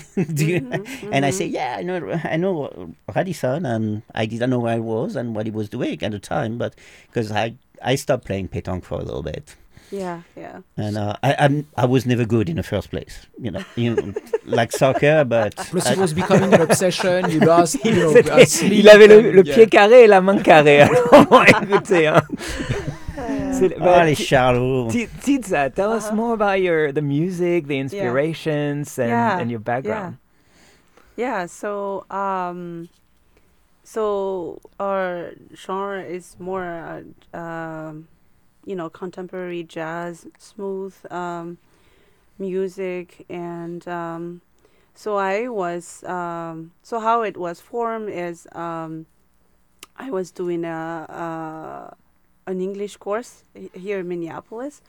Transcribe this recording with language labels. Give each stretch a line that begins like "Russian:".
English: And I say, yeah, I know Radisson, and I didn't know where I was and what he was doing at the time, but because I stopped playing pétanque for a little bit. Yeah. And I was never good in the first place, like soccer, but... Plus, it was becoming an obsession, you lost, sleep.
French: Il avait le pied carré et la main carrée, alors, écoutez, hein.
English: Tiza, tell us more about the music, the inspirations, and your background. So our genre is more, contemporary jazz, smooth music, and how it was formed is I was doing an English course here in Minneapolis.